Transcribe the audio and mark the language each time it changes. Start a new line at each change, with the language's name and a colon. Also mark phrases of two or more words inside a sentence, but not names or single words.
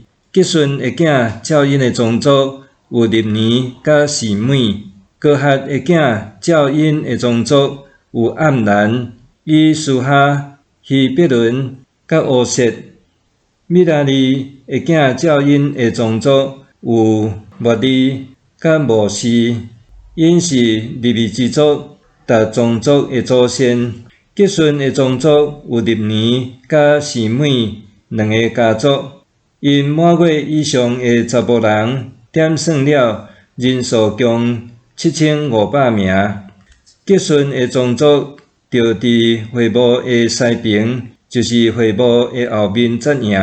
Min Nan Chinese: 革顺的囝照因的宗族有利年甲示每；哥哈的囝照因的宗族有暗兰、以斯哈、希伯伦甲乌瑟；米拉利的囝照因的宗族有莫利甲摩西。因是利未支族逐宗族的祖先。革顺的宗族有利年甲示每2个家族。因满月以上的查甫人点算了，人数共7500名。革顺的宗族就伫会幕的西边，就是会幕的后面扎营。